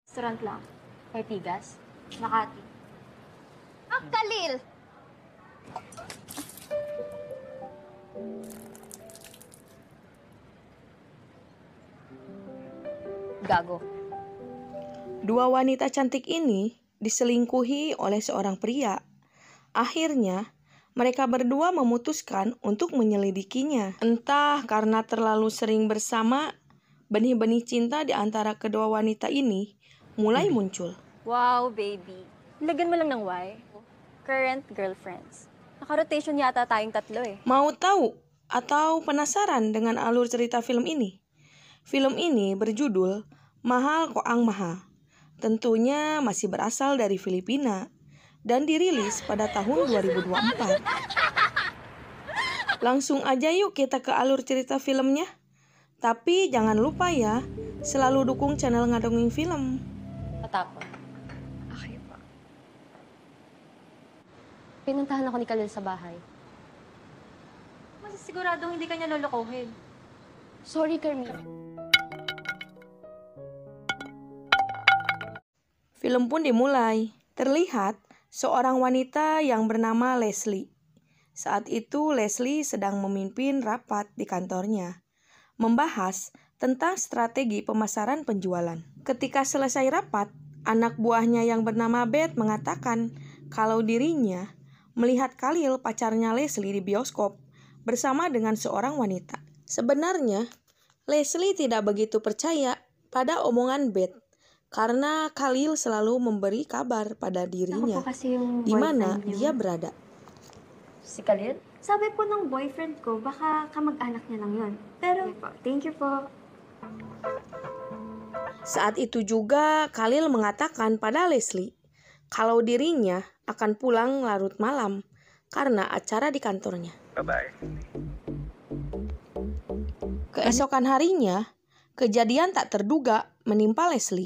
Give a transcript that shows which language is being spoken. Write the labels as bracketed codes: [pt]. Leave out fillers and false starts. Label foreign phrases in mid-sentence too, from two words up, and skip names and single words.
[tl] Restaurant lang. Ortigas? Makati. Khalil! Gago. [id] Dua wanita cantik ini diselingkuhi oleh seorang pria. Akhirnya, mereka berdua memutuskan untuk menyelidikinya. Entah karena terlalu sering bersama, benih-benih cinta di antara kedua wanita ini mulai muncul. [en] Wow, baby. [tl] Lagyan mo lang ng Y. [en] Current girlfriends. [tl] Naka-rotation yata tayong tatlo eh. [id] Mau tahu atau penasaran dengan alur cerita film ini? Film ini berjudul Mahal Koang Mahal. Tentunya masih berasal dari Filipina dan dirilis pada tahun 2024. Langsung aja yuk kita ke alur cerita filmnya. Tapi jangan lupa ya, selalu dukung channel Ngadonging Film. [tl] Patapon. Okay pa. Pinuntahan ako ni Khalil sa bahay. Mas siguradong hindi ka niya lolokohin. Sorry, Carmina. [id] Film pun dimulai. Terlihat seorang wanita yang bernama Leslie. Saat itu Leslie sedang memimpin rapat di kantornya, membahas tentang strategi pemasaran penjualan. Ketika selesai rapat, anak buahnya yang bernama Beth mengatakan kalau dirinya melihat Khalil, pacarnya Leslie, di bioskop bersama dengan seorang wanita. Sebenarnya, Leslie tidak begitu percaya pada omongan Beth karena Khalil selalu memberi kabar pada dirinya di mana dia berada. [tl] Si Khalil? Sabi po ng boyfriend ko, baka kamag-anak niya lang yun. Pero, [en] thank you [tl] po. [id] Saat itu juga Khalil mengatakan pada Leslie kalau dirinya akan pulang larut malam karena acara di kantornya. [en] Bye-bye. [id] Keesokan harinya, kejadian tak terduga menimpa Leslie.